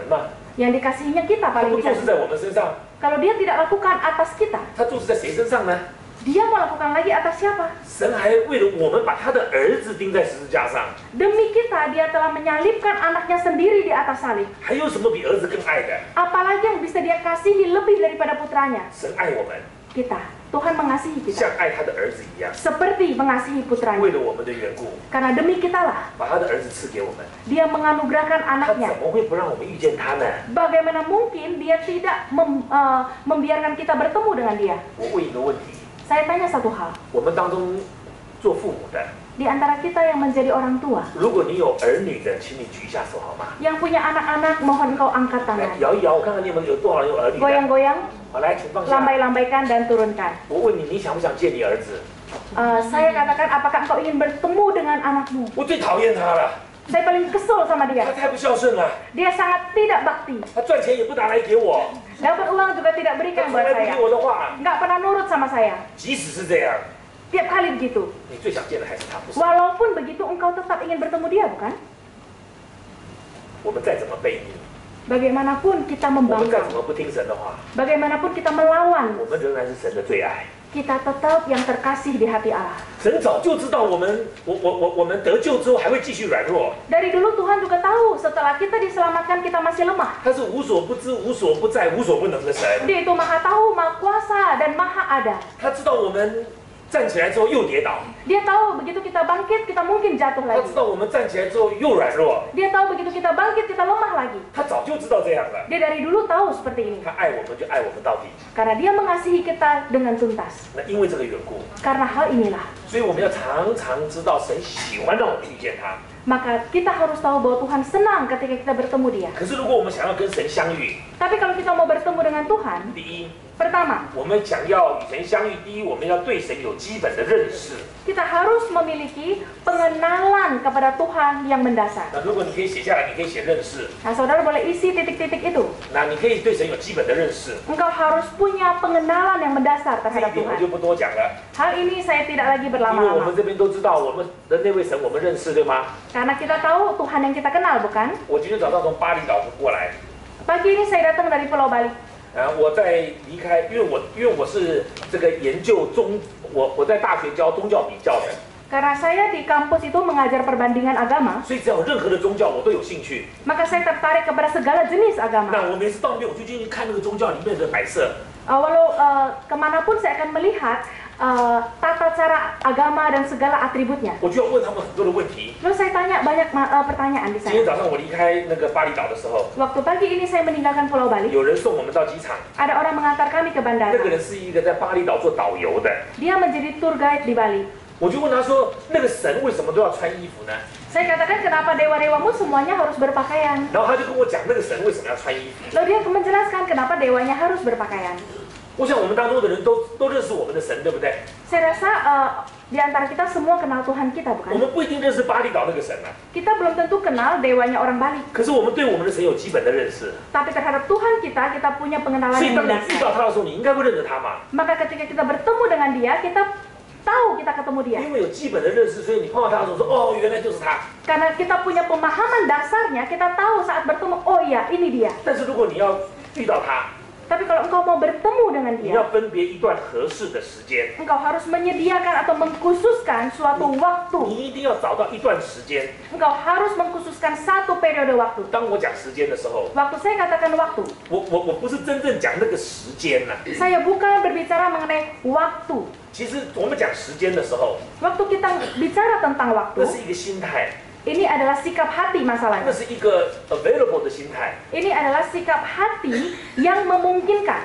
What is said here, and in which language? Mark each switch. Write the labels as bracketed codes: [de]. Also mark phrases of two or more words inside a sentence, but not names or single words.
[zh] 吗？ [id] Yang dikasihinya kita [zh] 他 [id] paling [zh] 不做事 [id] dikasih. [zh] 在我们身上， [id] Kalau dia tidak lakukan atas kita, [zh] 他做事在谁身上呢？ [id] dia mau lakukan lagi atas siapa? [zh] 神还为了我们把他的儿子钉在十字架上， [id] Demi kita, dia telah menyalibkan anaknya sendiri di atas salib. [zh] 还有什么比儿子更爱的？ [id] Apalagi yang bisa dia kasihi lebih daripada putranya? [zh] 神爱我们， [id] Kita. Tuhan mengasihi kita. [zh] 像爱他的儿子一样， [id] Seperti mengasihi [zh] 为 [id] putranya. [zh] 了我们的缘故， [id] Karena demi kitalah, [zh] 把他的儿子赐给我们。 [id] dia menganugerahkan [zh] 他 [id] anaknya. [zh] 怎么会不让我们遇见他呢？ [id] Bagaimana mungkin dia tidak membiarkan kita bertemu dengan dia? [zh] 我问一个问题： [id] Saya tanya satu hal. [zh] 我们当中做父母的， [id] Di antara kita yang menjadi orang tua, [zh] 如果你有儿女的，请你举一下手好吗？ [id] yang punya anak-anak, mohon kau angkat [zh] 来 [id] tangan. [zh] 摇一摇，我看看你们有多少人有儿女的。 [id] Goyang-goyang, [zh] 好，来，请放下。 [id] lambai-lambaikan dan turunkan. [zh] 我问你，你想不想见你儿子？ [id] Saya katakan, apakah engkau ingin bertemu dengan anakmu? [zh] 我最讨厌他了， [id] Saya paling kesel sama [zh] 他 [id] dia. [zh] 太不孝顺了， [id] Dia sangat tidak bakti. [zh] 他赚钱也不拿来给我， [id] Dapat uang juga tidak [zh] 他 [id] berikan [zh] 从 [id] buat [zh] 来不 [id] saya. [zh] 听我的话。 [id] Nggak pernah nurut sama saya. [zh] 即使是这样， [id] Tiap kali begitu. [zh] 你最想见的还是他，不是？ [id] Walaupun begitu, engkau tetap ingin bertemu dia, bukan? [zh] 我们再怎么背逆， [id] Bagaimanapun kita [zh] 我们再 [id] membangkang, [zh] 怎么不听神的话， [id] bagaimanapun kita melawan, [zh] 我们仍然是神的最爱。 [id] kita tetap yang terkasih di hati Allah. [zh] 神早就知道我们得救之后还会继续软弱， [id] Dari dulu Tuhan juga tahu setelah kita diselamatkan kita masih lemah. [zh] 他是无所不知、无所不在、无所不能的神。 [id] Dia itu maha tahu, maha kuasa, dan maha ada. [zh] 他知道我们站起来之后又跌倒， [id] Dia tahu begitu kita bangkit, kita mungkin jatuh [zh] 他 [id] lagi. [zh] 知道我们站起来之后又软弱， [id] Dia tahu begitu kita bangkit, kita lemah lagi. [zh] 他早就知道这样了。 [id] Dia dari dulu tahu seperti ini. [zh] 他爱我们就爱我们到底。 [id] Karena dia mengasihi kita dengan tuntas. [zh] 那因为这个缘故， [id] Karena hal inilah, [zh] 所以我们要常常知道神喜欢让我们遇见他。 [id] maka kita harus tahu bahwa Tuhan senang ketika kita bertemu dia. [zh] 可是如果我们想要跟神相遇， [id] Tapi kalau kita mau bertemu dengan Tuhan, [zh] 第一， [id] pertama, [zh] 我们想要与神相遇，第一我们要对神有基本的认识。 [id] kita harus memiliki pengenalan kepada Tuhan yang mendasar. [zh] 那如果你可以写下来，你可以写认识， [id] Nah, saudara boleh isi titik-titik itu. [zh] 那你可以对神有基本的认识。 [id] Engkau harus punya pengenalan yang mendasar [zh] 这一 [id] terhadap [zh] 点我 [id] Tuhan. [zh] 就不多讲了， [id] Hal ini saya tidak lagi [zh] 因为我们 [id] berlama-lama. [zh] 这边都知道我们的那位神我们认识，对吗？ [id] Karena kita tahu Tuhan yang kita kenal, bukan? [zh] 我今天早上从巴厘岛过来， [id] Pagi ini saya datang dari Pulau Bali. [zh] 我在离开，因为我是这个研究我在大学教宗教比较的， [id] Karena saya di kampus itu mengajar perbandingan agama, [zh] 所以只要有任何的宗教我都有兴趣。 [id] maka saya tertarik kepada segala jenis [zh] 那 [id] agama. [zh] 我每次到那边我就进去看那个宗教里面的摆设， [id] Walau kemanapun saya akan melihat tata cara agama dan segala atributnya. [zh] 我就要问他们很多的问题。 [id] Lalu saya tanya banyak pertanyaan di [zh] 今天 [id] sana. [zh] 早上我离开那个巴厘岛的时候， [id] Waktu pagi ini saya meninggalkan Pulau Bali, [zh] 有人送我们到机场， [id] ada orang mengantar kami ke [zh] 那 [id] bandara. [zh] 个人是一个在巴厘岛做导游的， [id] Dia menjadi [en] tour guide [id] di Bali. [zh] 我就问他说，那个神为什么都要穿衣服呢？ [id] Saya katakan kenapa dewa-dewamu semuanya harus berpakaian. [zh] 然后他就跟我讲那个神为什么要穿衣服。 [id] Lalu dia menjelaskan kenapa dewanya harus berpakaian. [zh] 我想我们当中的人都认识我们的神，对不对？ [id] Saya rasa di antara kita semua kenal Tuhan kita, [zh] 我 [id] bukan? [zh] 们不一定认识巴厘岛那个神啊， [id] Kita belum tentu kenal dewanya orang Bali. [zh] 可是我们对我们的神有基本的认识， [id] Tapi terhadap Tuhan kita punya pengenalan [zh] 所以 [id] yang [zh] 当你遇到 [id] mendasar. [zh] 他的时候，你应该会认得他嘛， [id] Maka ketika kita bertemu dengan dia, kita tahu kita ketemu dia. [zh] 因为有基本的认识，所以你碰到他的时候说，哦，原来就是他。 [id] Karena kita punya pemahaman dasarnya, kita tahu saat bertemu, oh iya, ini dia. [zh] 但是如果你要遇到他， [id] Tapi kalau engkau mau bertemu dengan [zh] 你 [id] dia, [zh] 要分别一段合适的时间， [id] engkau harus menyediakan atau mengkhususkan suatu waktu. [zh] 你一定要找到一段时间。 [id] Engkau harus mengkhususkan satu periode waktu. [zh] 当我讲时间的时候， [id] Waktu saya katakan waktu, [zh] 我不是真正讲那个时间呐、 [id] saya bukan berbicara mengenai waktu. [zh] 其实我们讲时间的时候， [id] Waktu kita bicara tentang [zh] 那 [id] waktu, [zh] 是一个心态， [id] ini adalah sikap hati [zh] 那 [id] masalahnya. [zh] 是一个 available 的心态， [id] Ini adalah sikap hati yang memungkinkan.